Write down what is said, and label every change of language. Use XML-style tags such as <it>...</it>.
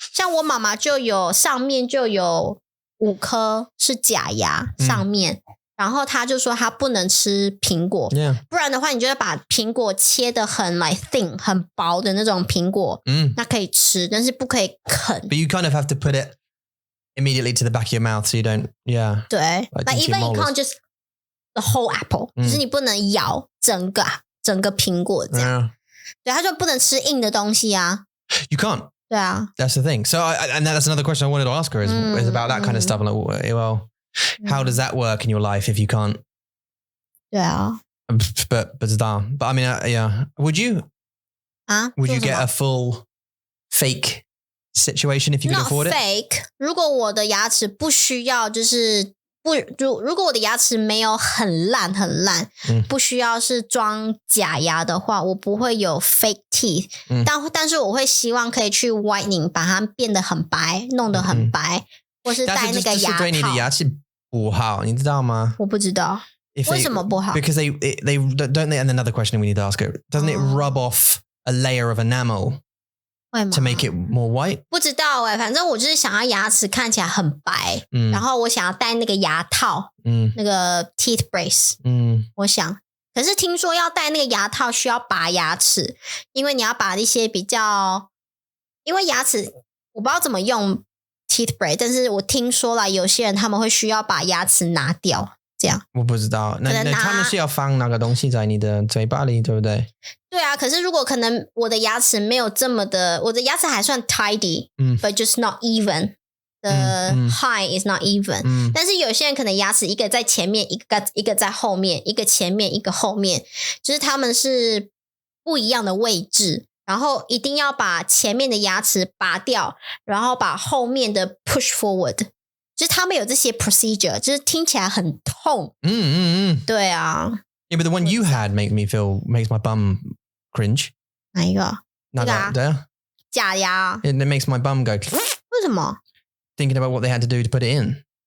<zh>像我妈妈上面就有5颗是假牙上面，然后她就说她不能吃苹果，不然的话你就会把苹果切得很</zh> <en>like thin</en> <zh>很薄的那种苹果，那可以吃，但是不可以啃。</zh> <en>But you kind of have to put it immediately to the back of your mouth so you don't,</en> <zh>对</zh> <en>like even you can't just the whole apple，</en> <zh>就是你不能咬整个苹果这样。对，她就不能吃硬的东西啊。</zh> <en>You can't.</en> <zh>对啊。</zh> <en>That's the thing. So and that's another question I wanted to ask her is about that kind of stuff. Like, well, how does that work in your life if you can't?</en> <zh>对啊。</zh> <en>But I mean, yeah. Would you get a full fake situation if you could afford it? Not fake.</en> <zh>如果我的牙齿不需要，就是如果我的牙齿没有很烂，不需要是装假牙的话，我不会有 fake teeth。但是我会希望可以去 whitening， 把它变得很白，弄得很白，或是戴那个牙套。对你的牙齿不好，你知道吗？我不知道。为什么不好？</zh> <en>Because they don't they, and another question we need to ask her, doesn't it rub off a layer of enamel to make it more white?</en> <zh>不知道反正我就是想要牙齿看起来很白，然后我想要戴那个牙套，那个 teeth brace，我想。可是听说要戴那个牙套需要拔牙齿，因为你要把一些比较，因为牙齿我不知道怎么用 teeth brace， 但是我听说啦，有些人他们会需要把牙齿拿掉。这样我不知道，那他们是要放那个东西在你的嘴巴里，对不对？对啊，可是如果可能我的牙齿没有这么的，我的牙齿还算 tidy，</zh> <en>but just not even. The high is not even.</en> <zh>但是有些人可能牙齿一个在前面，一个在后面，一个前面，一个后面，就是他们是不一样的位置，然后一定要把前面的牙齿拔掉，然后把后面的</zh> <en>push forward。</en> <zh>就是他们有这些 procedure， 就是听起来很痛。对啊。</zh> <en>Yeah, but the one you had makes my bum cringe.</en> <zh>哪一个？那个假牙。</zh> <en>It makes my bum go.</en> <zh>为什么</zh> <en>？Thinking about what they had to do to put it in.</en>